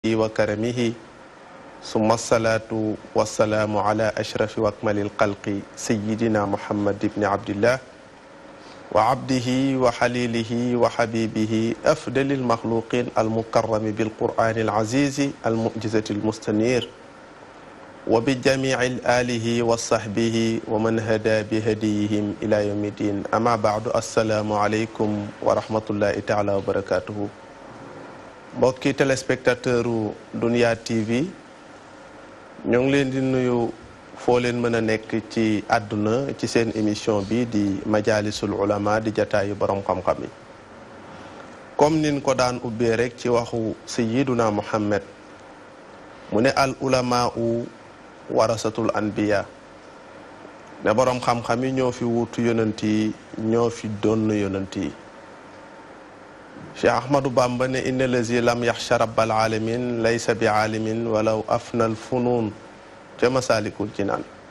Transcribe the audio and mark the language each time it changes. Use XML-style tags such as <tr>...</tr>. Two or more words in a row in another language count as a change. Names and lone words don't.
<ar>وكرمه ثم الصلاة والسلام على أشرف وأكمل الخلق سيدنا محمد بن عبد الله وعبده وحليله وحبيبه أفضل المخلوقين المكرم بالقرآن العزيز المعجزة المستنير وبجميع آله وصحبه ومن هدى بهديهم إلى يوم الدين أما بعد السلام عليكم ورحمة الله تعالى وبركاته</ar> <wo>mbokki téléspectateur u Dunya TV ñoo ngi leen di nuyu foo leen mën a nekk ci àdduna ci seen émission bi di majalisul ulama di jataayu borom xam-xam yi comme nin ko daan ubbee rek ci waxu sayyiduna Muhammad mu ne</wo> <ar>العلماء ورثة الأنبياء</ar> <wo>ne borom xam-xam yi ñoo fi wutu yonent yi ñoo fi doon yonent yi Cheikh Ahmadou Bamba ne</wo> <ar>إن الذي لم يخش رب العالمين ليس بعالم ولو أفنى الفنون</ar> <wo>ca Masaalikul Jinaan</wo>